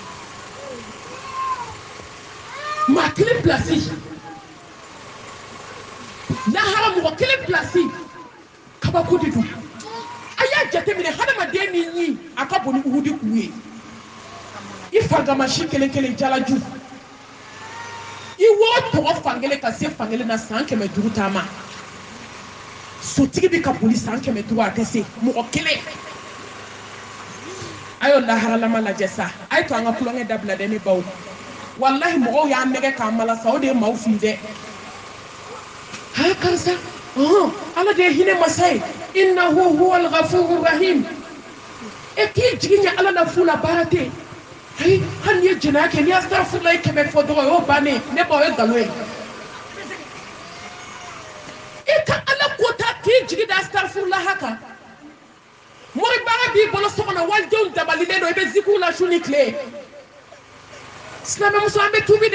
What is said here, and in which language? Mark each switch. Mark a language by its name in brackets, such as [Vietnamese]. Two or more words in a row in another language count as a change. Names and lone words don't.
[Bambara] maa kelen pilasi lahara mɔgɔ kelen pilasi kabako de don a y'a jate minɛ hadamaden ni ɲi a ka bon ni Uhudi kuru ye i fangamasi kelen jalaju i wo tɔgɔ fankelen ka se fankelen na san 500 taama sotigi bi ka boli san 500 a tɛ se mɔgɔ kelen a y'o laharalama lajɛ sa a ye to an ka kulonkɛ dabila dɛ ne baw wallahi mɔgɔw y'an nɛgɛ k'an mala sa o de ye maaw fili dɛ ha karisa Ala de ye hinɛ masa ye [Arabic] إنه هو الغفور الرحيم [Bambara] e k'i jigi ɲɛ Ala la fu la baara tɛ ayi hali n'i ye jɛnɛya kɛ n'i ye astaghfirullah 100 fɔ dɔrɔn o y'o bannen ne ba o ye nkalon ye i ka Ala ko ta k'i jigi da astaghfirullah kan mori baara b'i bolo so kɔnɔ walidenw dabalilen don i bɛ zikiw la su ni tile silamɛmuso an bɛ tuubi de